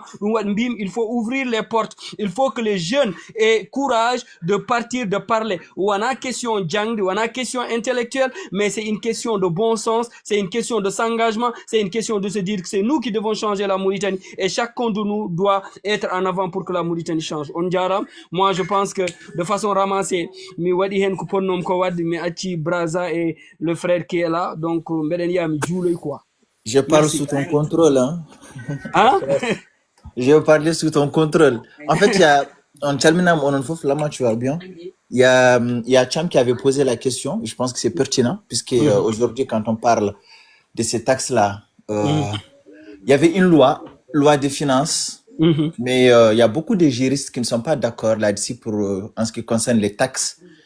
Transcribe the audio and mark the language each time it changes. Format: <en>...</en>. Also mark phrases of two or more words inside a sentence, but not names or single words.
<fr>Il faut ouvrir les portes, il faut que les jeunes aient courage de partir, de parler. Ou on a question djang, ou on a question intellectuelle, mais c'est une question de bon sens, c'est une question de s'engagement, c'est une question de se dire que c'est nous qui devons changer la Mauritanie et chacun de nous doit être en avant pour que la Mauritanie change. On dira, moi je pense que de façon ramassée,</fr> <ff>mi wadi hen ko ponnom ko wadde mi acci Braza</ff> <fr>et le frère qui est là,</fr> <ff>donc mbeɗen yiya mi juuloy quoi.</ff> <fr>Je parle Merci. sous ton contrôle, hein. Hein? Je vais parler sous ton contrôle. En fait, il y a, en terminant, Lama, tu vas bien. Il y a Cham qui avait posé la question. Je pense que c'est pertinent, puisque aujourd'hui, quand on parle de ces taxes-là, il y avait une loi des finances, mais il y a beaucoup de juristes qui ne sont pas d'accord là-dessus pour en ce qui concerne les taxes.</fr>